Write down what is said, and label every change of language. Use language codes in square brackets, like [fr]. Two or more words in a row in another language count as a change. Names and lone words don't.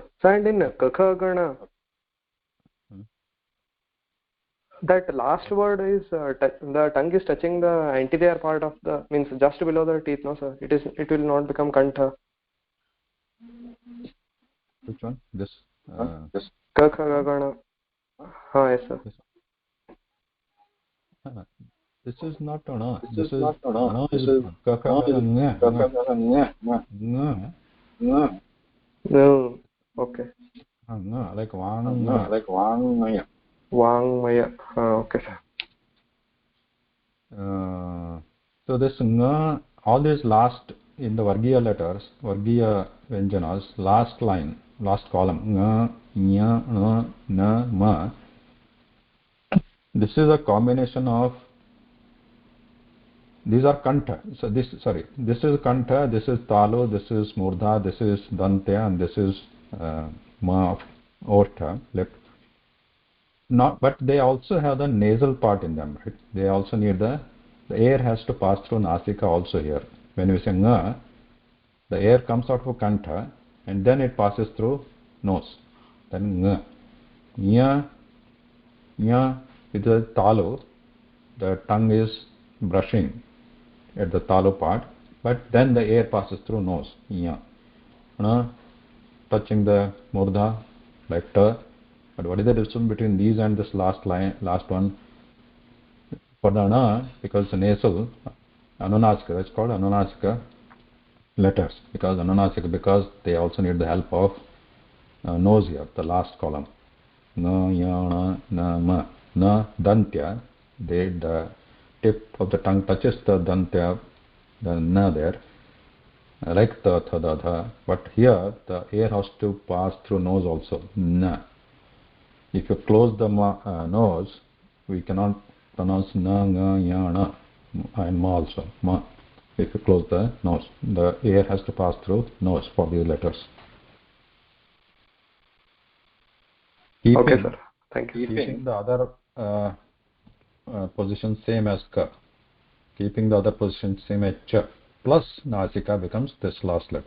[en] So and in Kakha Gana, that last word is the tongue is touching the anterior part of the, means just below the teeth, no sir? It will not become kantha. Which one? This? Yes. Kakha Gana. Yes sir. This This is not ana. This is ana is kaka gaga nga nga nga No. Okay. nga like wangmaya. Vangmaya. Okay sir. So this nga, all these last in the Vargiya letters, [sa] Vargiya Vyanjanas, [en] last line, last column, nga, nya, na, ma. This is a combination of, these are kantha. So this is kantha, this is talu, this is murdha, this is dantya, and this is ma, ortha, lip. Not, but they also have the nasal part in them, right? They also need the air has to pass through nasika also here. When we say nga, the air comes out of kantha and then it passes through nose. Then nga. Nya, nya, with the talu, the tongue is brushing at the talu part, but then the air passes through nose. Nya. Na, touching the murdha, like ta. But what is the difference between these and this last line, last one? For the ana, because the nasal, anunasika, that's called anunasika letters, because they also need the help of nose here, the last column. Na, ya, na, ma. Na, dantya, the tip of the tongue touches the dantya, the na there, like the tha, da, dha. But here, the air has to pass through nose also. Na. If you close the nose, we cannot pronounce na, nga, ya, na, and ma also. Ma. If you close the nose, the air has to pass through nose for these letters. Okay Keeping sir. Thank you. keeping the other position same as ka. Keeping the other position same as cha. Plus nasika becomes this last letter.